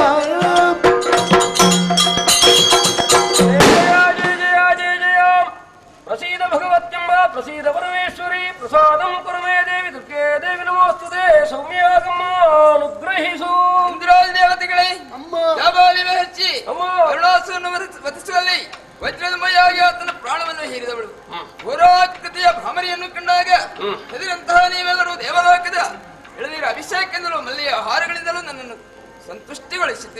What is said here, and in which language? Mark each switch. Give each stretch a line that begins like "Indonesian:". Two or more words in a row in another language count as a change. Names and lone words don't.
Sanskrit: प्रसीद भगवत्यंब प्रसीद परमेश्वरी प्रसादं कुरु मे देवी दुर्गे देवी नमोस्तुते ಸೌಮ್ಯಾಗಮಾನುಗ್ರಹಿಸು.
Kannada: ಇಂದ್ರಾದಿ ದೇವತೆಗಳೇ, ಜಾಬಾಲಿನ ಹಚ್ಚಿ ಅರುಣಾಸುರನ್ನು ವಧಿಸುವಲ್ಲಿ ವಜ್ರದ ಮೈಯಾಗಿ ಆತನ ಪ್ರಾಣವನ್ನು ಹೀರಿದವಳು. ಘೋರಾಕೃತಿಯ ಭ್ರಮರಿಯನ್ನು ಕಂಡಾಗ ಹೆದರಂತಹ ನೀವೆಲ್ಲರೂ ದೇವಲೋಕದ ಎಳನೀರ ಅಭಿಷೇಕದಿಂದಲೂ ಮಲ್ಲಿಯ ಹಾರಗಳಿಂದಲೂ ನನ್ನನ್ನು ಸಂತುಷ್ಟಿಗೊಳಿಸುತ್ತೀರಿ.